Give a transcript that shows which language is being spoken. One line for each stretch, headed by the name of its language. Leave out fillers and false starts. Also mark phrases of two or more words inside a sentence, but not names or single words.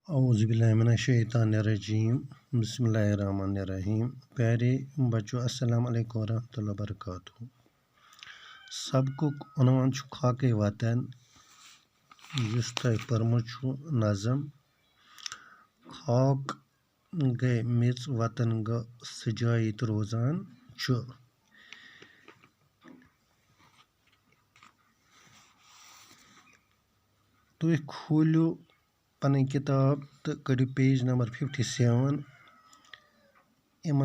Arabic: اعوذ باللہ من الشیطان الرجیم بسم اللہ الرحمن الرحیم
Urdu: پیارے بچوں
Arabic: السلام علیکم ورحمۃ اللہ وبرکاتہ
Kashmiri: سبقُک عنوان چھُ خاکے وطن یُس تۄہہِ پوٚرمُت چھُ نظم خاک گٔے میٚژ وطن گوٚو سُہ جاے ییٚتہِ روزان چھُ تُہۍ کھوٗلِو پنٕنۍ کِتاب تہٕ کٔڑِو
English: page number
Kashmiri: 57 یِمن